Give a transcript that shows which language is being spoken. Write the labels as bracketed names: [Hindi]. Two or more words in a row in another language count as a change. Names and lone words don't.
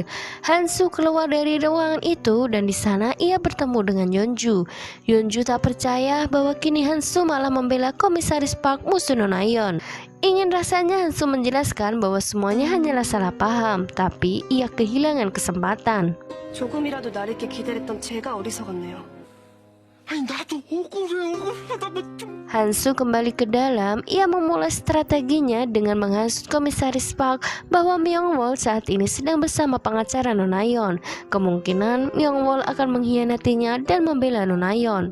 [Indonesian] Hansu keluar dari ruangan itu dan di sana ia bertemu dengan Yeonju. Yeonju tak percaya bahwa kini Hansu malah membela komisaris Park musuh Nonayeon. Ingin rasanya Hansu menjelaskan bahwa semuanya hanyalah salah paham, tapi ia kehilangan kesempatan. [Korean] 조금이라도 날 있게 기다렸던 제가 어리석었네요. [Indonesian] Hansu kembali ke dalam. Ia memulai strateginya dengan menghasut komisaris Park bahwa Myung-wol saat ini sedang bersama pengacara Nonayeon. Kemungkinan Myung-wol akan mengkhianatinya dan membela Nonayeon.